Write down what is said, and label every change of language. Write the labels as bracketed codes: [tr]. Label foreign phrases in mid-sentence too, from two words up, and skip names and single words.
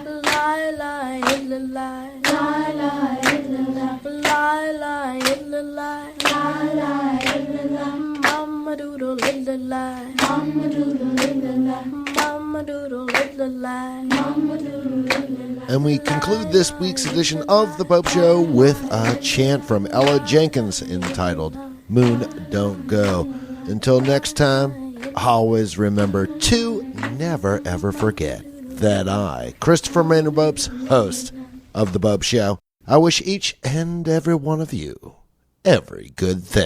[en] Lie, lie, idla, lie. Lie, lie, idla, lie. Lie, lie, idla, lie. Lie, lie, idla, lie. Mama doodle, idla, lie. Mama doodle, idla, lie. Mama doodle, idla, lie. Mama doodle, idla, lie. and we conclude this week's edition of The Bopst Show with a chant from Ella Jenkins entitled Moon Don't Go. Until next time, always remember to never ever forget that I, Christopher Maynard Bopst, host of The Bopst Show, I wish each and every one of you every good thing.